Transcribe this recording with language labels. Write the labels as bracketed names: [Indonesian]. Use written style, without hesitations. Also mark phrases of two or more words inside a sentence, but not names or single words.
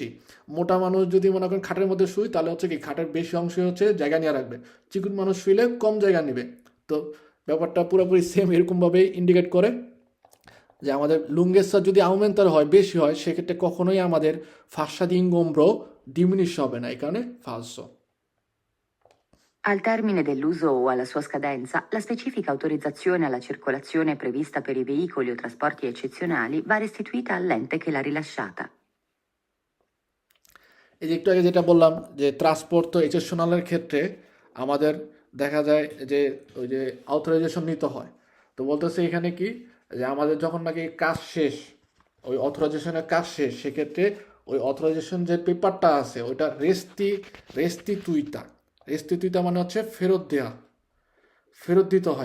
[Bangla] মোটা মানুষ যদি মনে করেন খাটের মধ্যে শুই তাহলে হচ্ছে কি খাটের বেশি অংশ হচ্ছে জায়গা নিয়ে রাখবে, চিকুন মানুষ শুইলে কম জায়গা নেবে। তো ব্যাপারটা পুরোপুরি সেম এরকমভাবেই ইন্ডিকেট করে যে আমাদের লুঙ্গেসার যদি আউমেন্তার হয় বেশি হয় সেক্ষেত্রে কখনোই আমাদের [Italian] fascia di ingombro [Bangla] ডিমিনিশ হবে না, এই কারণে ফালসো। [Italian] Al termine dell'uso o alla sua scadenza, la specifica autorizzazione alla circolazione prevista per i veicoli o trasporti eccezionali va restituita all'ente che l'ha rilasciata. [Bangla] এই যে একটু আগে যেটা বললাম যে ট্রান্সপোর্ট তো এক্সেপশনালের ক্ষেত্রে আমাদের দেখা যায় যে ওই যে অথরাইজেশন নিতে হয়। তো বলতেছে এখানে কি যে আমাদের যখন নাকি কাজ শেষ, ওই অথরাইজেশনের কাজ শেষ, সেক্ষেত্রে ওই অথরাইজেশন যে পেপারটা আছে ওইটা রেস্তিতুইতা মানে হচ্ছে ফেরত দিতে হয়।